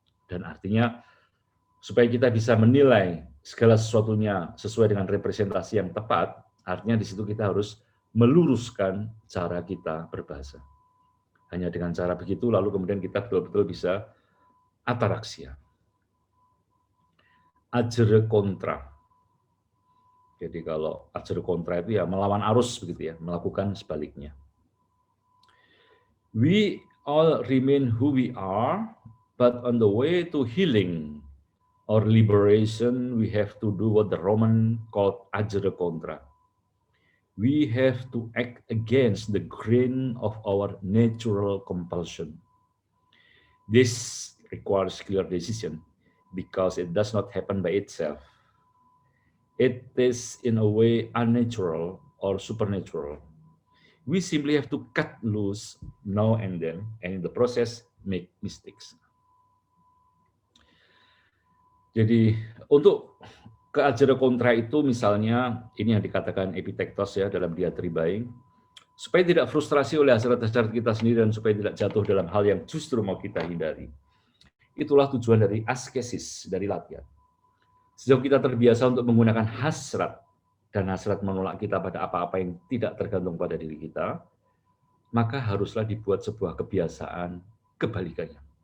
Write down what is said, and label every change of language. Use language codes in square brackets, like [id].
[id] Dan artinya supaya kita bisa menilai segala sesuatunya sesuai dengan representasi yang tepat, artinya di situ kita harus meluruskan cara kita berbahasa. Hanya dengan cara begitu lalu kemudian kita betul-betul bisa ataraksia. Ajere kontra. Jadi kalau ajere kontra itu ya melawan arus begitu ya, melakukan sebaliknya. [en] We all remain who we are, but on the way to healing or liberation, we have to do what the Roman called ajere kontra. We have to act against the grain of our natural compulsion. This requires clear decision because it does not happen by itself. It is in a way unnatural or supernatural. We simply have to cut loose now and then, and in the process make mistakes. [id] Jadi untuk keajere kontra itu misalnya ini yang dikatakan Epictetus ya dalam Diatribae, supaya tidak frustrasi oleh hasrat-hasrat kita sendiri dan supaya tidak jatuh dalam hal yang justru mau kita hindari. Itulah tujuan dari askesis, dari latihan. Sejauh kita terbiasa untuk menggunakan hasrat, dan hasrat menolak kita pada apa-apa yang tidak tergantung pada diri kita, maka haruslah dibuat sebuah kebiasaan kebalikannya.